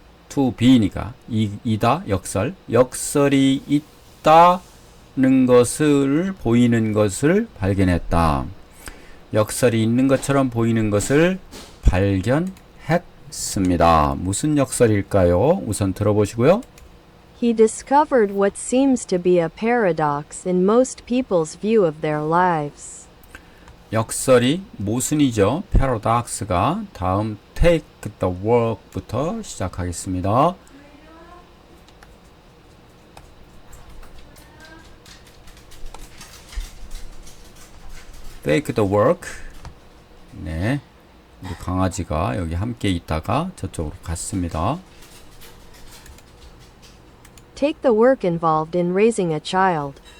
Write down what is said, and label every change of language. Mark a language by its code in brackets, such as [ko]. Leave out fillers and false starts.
[ko] to be니까 이다, 역설이 있다는 것을 보이는 것을 발견했다. 역설이 있는 것처럼 보이는 것을 발견했습니다. 무슨 역설일까요? 우선 들어보시고요. [en] He discovered what seems to be a paradox in most people's view of their lives. [ko] 역설이 모순이죠. paradox가. 다음 [en] take the work [ko] 부터 시작하겠습니다. [en] take the work. [ko] 네, 우리 강아지가 여기 함께 있다가 저쪽으로 갔습니다. [en] Take the work involved in raising a child.